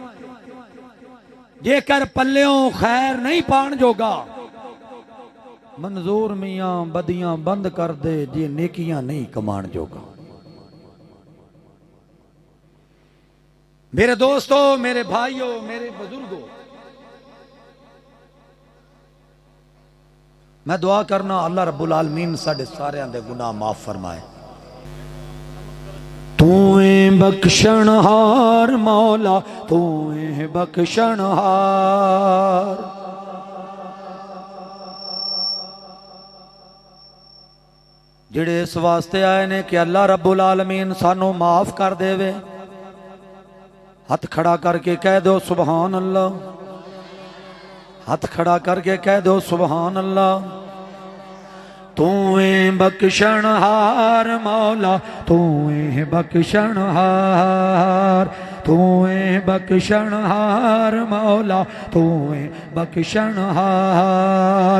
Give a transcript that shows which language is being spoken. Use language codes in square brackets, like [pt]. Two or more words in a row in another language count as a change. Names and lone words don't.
[pa] ਜੇਕਰ ਪੱਲਿਓਂ ਖ਼ੈਰ ਨਹੀਂ ਪਾਣ ਜੋਗਾ, ਮਨਜ਼ੂਰ ਮੀਆਂ ਬਦੀਆਂ ਬੰਦ ਕਰ ਦੇ ਜੇ ਨੇਕੀਆਂ ਨਹੀਂ ਕਮਾਣ ਜੋਗਾ। ਮੇਰੇ ਦੋਸਤੋ, ਮੇਰੇ ਭਾਈਓ, ਮੇਰੇ ਬਜ਼ੁਰਗੋ, ਮੈਂ ਦੁਆ ਕਰਨਾ ਅੱਲਾਹ [ar] رب العالمين [pa] ਸਾਡੇ ਸਾਰਿਆਂ ਦੇ ਗੁਨਾਹ ਮਾਫ਼ ਫ਼ਰਮਾਏ। ਤੂੰ ਏ ਬਖ਼ਸ਼ਣਹਾਰ ਮੌਲਾ, ਤੂੰ ਏ ਬਖ਼ਸ਼ਣਹਾਰ। ਜਿਹੜੇ ਇਸ ਵਾਸਤੇ ਆਏ ਨੇ ਕਿ ਅੱਲਾਹ [ar] رب العالمين [pa] ਸਾਨੂੰ ਮਾਫ਼ ਕਰ ਦੇਵੇ, ਹੱਥ ਖੜਾ ਕਰਕੇ ਕਹਿ ਦੋ [ar] سبحان الله. [pa] ਹੱਥ ਖੜਾ ਕਰਕੇ ਕਹਿ ਦੋ [ar] سبحان الله. [pa] ਤੂੰ ਏ ਬਖ਼ਸ਼ਣਹਾਰ ਮੌਲਾ, ਤੂੰ ਏ ਬਖ਼ਸ਼ਣਹਾਰ, ਤੂੰ ਏ ਬਖ਼ਸ਼ਣਹਾਰ ਮੌਲਾ, ਤੂੰ ਏ ਬਖ਼ਸ਼ਣਹਾਰ।